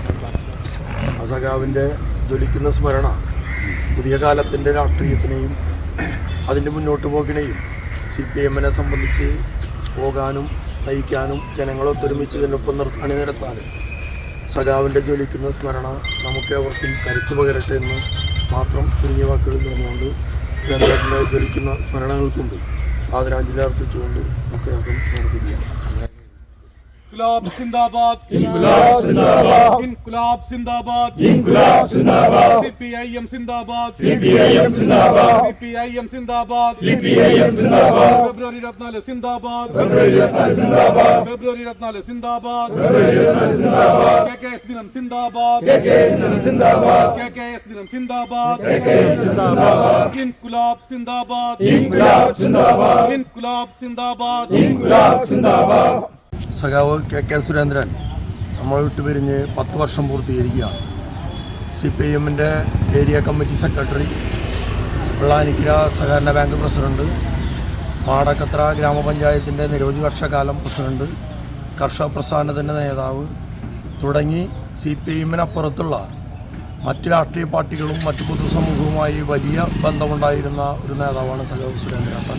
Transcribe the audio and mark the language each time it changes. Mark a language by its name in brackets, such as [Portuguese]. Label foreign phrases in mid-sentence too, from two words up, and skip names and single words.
[Malayalam] ആ സഖാവിൻ്റെ ജ്വലിക്കുന്ന സ്മരണ പുതിയ കാലത്തിൻ്റെ രാഷ്ട്രീയത്തിനെയും അതിൻ്റെ മുന്നോട്ട് പോക്കിനെയും CPIMനെ സംബന്ധിച്ച് പോകാനും നയിക്കാനും ജനങ്ങളൊത്തൊരുമിച്ച് ഇതിനൊപ്പം അണിനിരത്താനും സഖാവിൻ്റെ ജ്വലിക്കുന്ന സ്മരണ നമുക്ക് അവർക്കും കരുത്തു പകരട്ടെ എന്ന് മാത്രം ചുരുങ്ങിയ വാക്കുകളിൽ പറഞ്ഞുകൊണ്ട് സുരേന്ദ്രൻ്റെ ജ്വലിക്കുന്ന സ്മരണകൾക്കുണ്ട് ആദരാഞ്ജലി അർപ്പിച്ചുകൊണ്ട് നമുക്ക് നടത്തുകയാണ്. [Hindi] इनकलाब जिंदाबाद, इनकलाब जिंदाबाद, इनकलाब जिंदाबाद, इनकलाब जिंदाबाद, CPIM जिंदाबाद, CPIM जिंदाबाद, CPIM जिंदाबाद, CPIM जिंदाबाद, फेब्रुवरी 14 जिंदाबाद, फेब्रुवरी 14 जिंदाबाद, फेब्रुवरी 14 जिंदाबाद, फेब्रुवरी 14 जिंदाबाद, KKS दिनम जिंदाबाद, KKS दिनम जिंदाबाद, KKS दिनम जिंदाबाद, KKS जिंदाबाद, इनकलाब जिंदाबाद, इनकलाब जिंदाबाद, इनकलाब जिंदाबाद, इनकलाब जिंदाबाद. [Malayalam] സഖാവ് KK സുരേന്ദ്രൻ നമ്മൾ വിട്ടുപിരിഞ്ഞ് 10 വർഷം പൂർത്തീകരിക്കുകയാണ്. CPIMൻ്റെ ഏരിയ കമ്മിറ്റി സെക്രട്ടറി, വെള്ളാനിക്കര സഹകരണ ബാങ്ക് പ്രസിഡന്റ്, മാടക്കത്ര ഗ്രാമപഞ്ചായത്തിൻ്റെ നിരവധി വർഷക്കാലം പ്രസിഡന്റ്, കർഷക പ്രസ്ഥാനത്തിൻ്റെ നേതാവ് തുടങ്ങി CPIMനപ്പുറത്തുള്ള മറ്റ് രാഷ്ട്രീയ പാർട്ടികളും മറ്റ് പൊതുസമൂഹവുമായി വലിയ ബന്ധമുണ്ടായിരുന്ന ഒരു നേതാവാണ് സഖാവ് സുരേന്ദ്രേട്ടൻ.